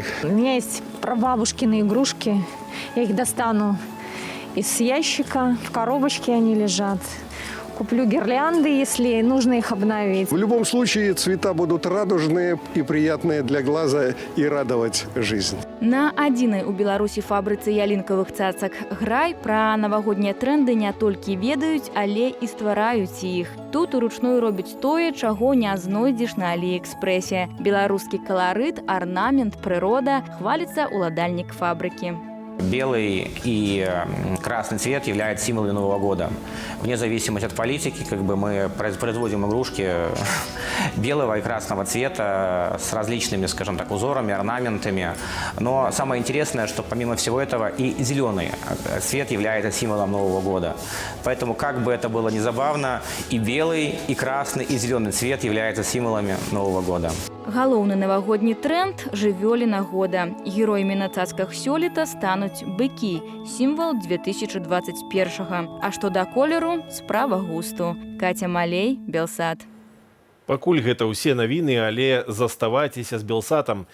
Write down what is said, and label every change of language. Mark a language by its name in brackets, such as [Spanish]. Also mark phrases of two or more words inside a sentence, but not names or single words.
[Russian] У меня есть прабабушкины игрушки. Я их достану из ящика, в коробочке они лежат. Куплю гирлянды, если нужно их обновить. В любом случае цвета будут радужные и приятные для глаза и радовать жизнь. [Belarusian] На адзінай у Беларусі фабрыцы ялінкавых цацак «Грай» пра навагоднія трэнды не толькі ведаюць, але і ствараюць іх. Тут уручную робяць тое, чаго не знойдзеш на Аліэкспрэсе. Беларускі каларыт, арнамент, прырода хваліцца уладальнік фабрыкі. [Russian] Белый и красный цвет являются символами Нового года. Вне зависимости от политики, мы производим игрушки белого и красного цвета с различными, скажем так, узорами, орнаментами. Но самое интересное, что помимо всего этого и зеленый цвет является символом Нового года. Поэтому, как бы это было ни забавно, и белый, и красный, и зеленый цвет являются символами Нового года. [Belarusian] Галоўны навагодні тренд – жывёліна года. Героямі на цацках сёлета стануць быкі – сімвал 2021-го. А што да колеру – справа густу. Катя Малей, Белсат. Пакуль гэта ўсе навіны, але заставайцеся з Белсатам.